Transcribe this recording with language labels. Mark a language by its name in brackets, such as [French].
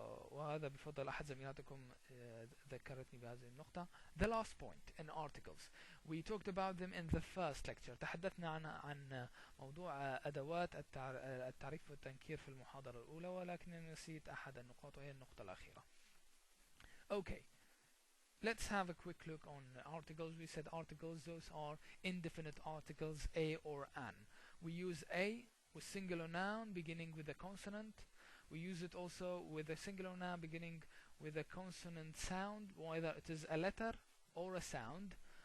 [Arabic] وهذا بفضل أحد زميلاتكم ذكرتني بهذه النقطة. [English] The last point in articles. We talked about them in the first lecture. [Arabic] تحدثنا عن موضوع أدوات التعريف والتنكير في المحاضرة الأولى ولكن نسيت أحد النقاط وهي النقطة الأخيرة. [English] Okay. Let's have a quick look on articles. We said articles, those are indefinite articles, a or an. We use a with singular noun beginning with a consonant. We use it also with a singular noun beginning with a consonant sound, whether it is a letter or a sound.